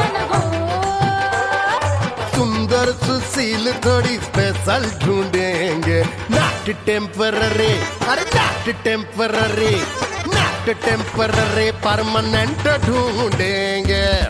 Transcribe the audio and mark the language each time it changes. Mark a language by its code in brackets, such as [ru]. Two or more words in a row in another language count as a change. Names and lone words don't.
[hi] सुंदर सुशील थोड़ी स्पेशल ढूंढेंगे, [en] not temporary, अरे not temporary, not temporary, permanent ढूंढेंगे.